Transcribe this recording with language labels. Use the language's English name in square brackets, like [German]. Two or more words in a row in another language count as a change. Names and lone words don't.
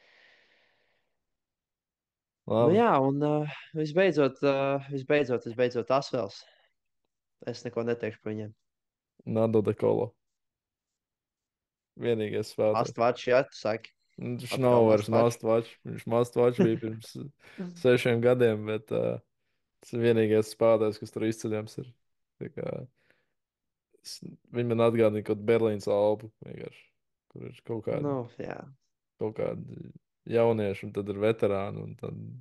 [Latvian] Nu Labi. jā, un visbeidzot Asvels. Es neko neteikšu par viņiem. Nando de Colo. Vienīgais spēlētājs. Astvačs, jā, tu saki. Viņš nav Atkal vairs Astvačs. must-watch. Viņš must-watch bija pirms 6 gadiem, bet tas ir vienīgais spēlētājs, kas tur izceļams ir. Tā kā, viņi man atgādina kaut Berlīnas albu, vienkārši, kur ir Nu, jā. kaut kādi jaunieši, un tad ir veterāni.